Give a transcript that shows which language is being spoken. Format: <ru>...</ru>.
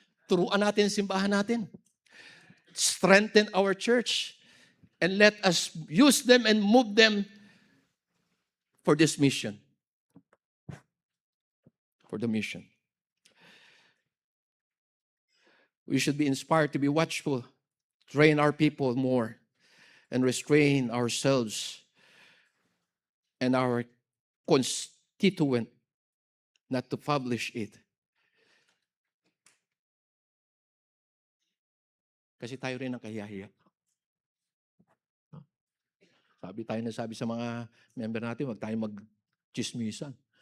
<tl>Turuan natin ang simbahan natin.</tl> <en>Strengthen our church. And let us use them and move them for this mission. For the mission. We should be inspired to be watchful, train our people more, and restrain ourselves and our constituent not to publish it.</en> <tl>Kasi tayo rin ang kahiyahiya. Sabi sa mga member natin, huwag tayong mag-chismisan.</tl>